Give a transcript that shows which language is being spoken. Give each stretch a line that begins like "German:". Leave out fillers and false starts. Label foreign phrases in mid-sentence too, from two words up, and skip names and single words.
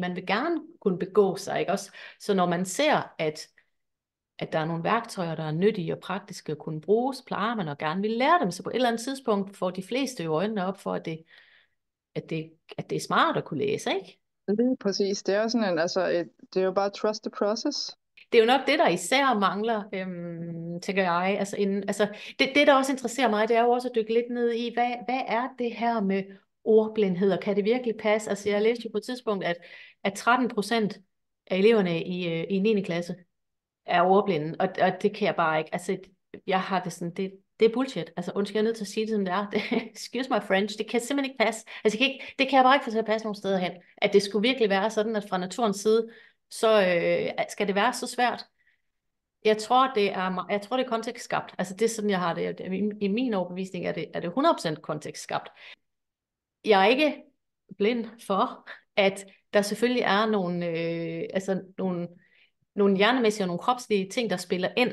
Danish: Man vil gerne kunne begå sig, ikke også? Så når man ser, at der er nogle værktøjer, der er nyttige og praktiske at kunne bruges, plejer man og gerne vil lære dem, så på et eller andet tidspunkt får de fleste jo øjnene op for, at det er smart at kunne læse, ikke? Lige præcis. Det er jo sådan det er jo bare
English: trust the process.
Danish: Det er jo nok det, der især mangler, tænker jeg. Altså, det, der også interesserer mig, det er jo også at dykke lidt ned i, hvad er det her med ordblindhed, og kan det virkelig passe? Altså, jeg læste jo på et tidspunkt, at 13% af eleverne i 9. klasse er ordblinde, og det kan jeg bare ikke. Altså, jeg har det sådan, det er bullshit. Altså, undskyld, jeg er nødt til at sige det, som det er.
English: Excuse my French,
Danish: det kan simpelthen ikke passe. Altså, det kan jeg bare ikke få til at passe nogen steder hen. At det skulle virkelig være sådan, at fra naturens side, så skal det være så svært. Jeg tror, det er kontekstskabt. Altså, det er sådan, jeg har det. I min overbevisning er det 100% kontekstskabt. Jeg er ikke blind for, at der selvfølgelig er nogle hjernemæssige og nogle kropslige ting, der spiller ind.